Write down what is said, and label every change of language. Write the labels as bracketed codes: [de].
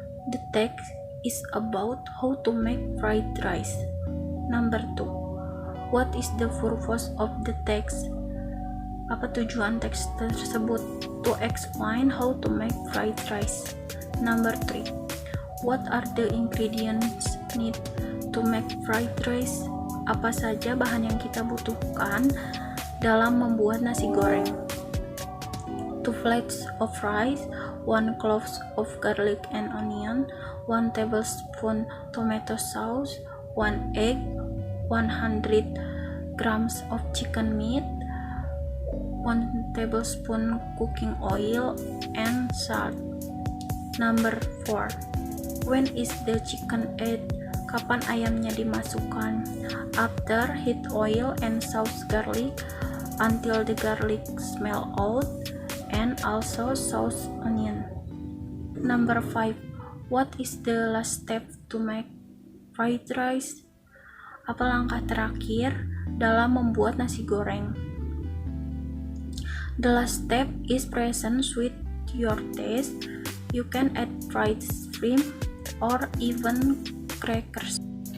[en] The text is about how to make fried rice. Number 2. What is the purpose of the text? [id] Apa tujuan teks tersebut? [en] To explain how to make fried rice. Number 3. What are the ingredients need to make fried rice? [id] Apa saja bahan yang kita butuhkan dalam membuat nasi goreng? [en] 2 plates of rice, 1 clove of garlic and onion, 1 tablespoon tomato sauce, 1 egg, 100 grams of chicken meat, 1 tablespoon cooking oil, and salt. Number 4. When is the chicken added? [id] Kapan ayamnya dimasukkan? [en] After heat oil and sauce garlic until the garlic smell out, and also sauce onion. Number 5. What is the last step to make fried rice? [id] Apa langkah terakhir dalam membuat nasi goreng? [en] The last step is present with your taste. You can add fried shrimp or even crackers.